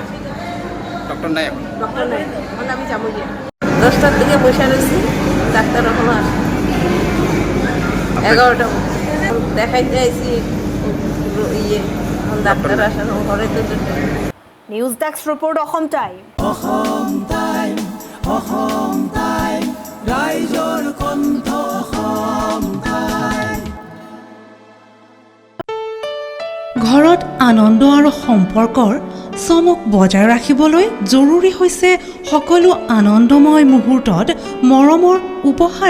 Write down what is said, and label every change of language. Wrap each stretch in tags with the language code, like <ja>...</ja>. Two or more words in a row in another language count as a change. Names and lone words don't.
<bn>ডক্টর নাই এখন ডক্টর নাই এখন আমি যাবো গিয়ে 10টার দিকে বসে রয়েছি ডাক্তার এখনো আসে 11টা দেখাইতে আইসি ইয়ে ডাক্তার আসার ঘরে তো</bn> <en>News desk report অসম টাইম</en> <as>ৰাইজৰ কণ্ঠ অসম টাইম ঘৰত আনন্দ আৰু সম্পৰ্কৰ চমক বজাই ৰাখিবলৈ জৰুৰী হৈছে সকলো আনন্দময় মুহূৰ্তত মৰমৰ উপহাৰ</as>